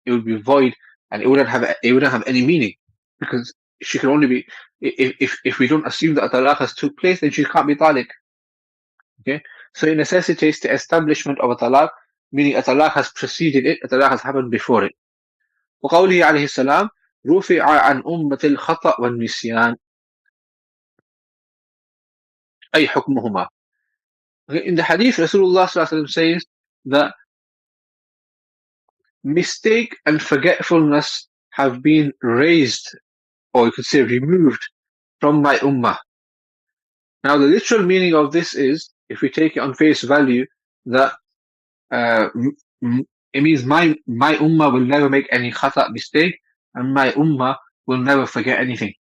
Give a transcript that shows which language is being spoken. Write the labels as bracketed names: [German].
[English] It would be void, and it wouldn't have any meaning, because she can only be, if we don't assume that a talaq has took place, then she can't be taliq. Okay, so it necessitates the establishment of a talaq, meaning a talaq has preceded it, a talaq has happened before it. [Arabic] وقوله عليه السلام رفع عن أمة الخطأ والنسيان أي حكمهما. [English] Okay, in the hadith, Rasulullah says that mistake and forgetfulness have been raised, or you could say removed, from my ummah. Now, the literal meaning of this is, if we take it on face value, that it means my ummah will never make any khata, mistake, and my ummah will never forget anything.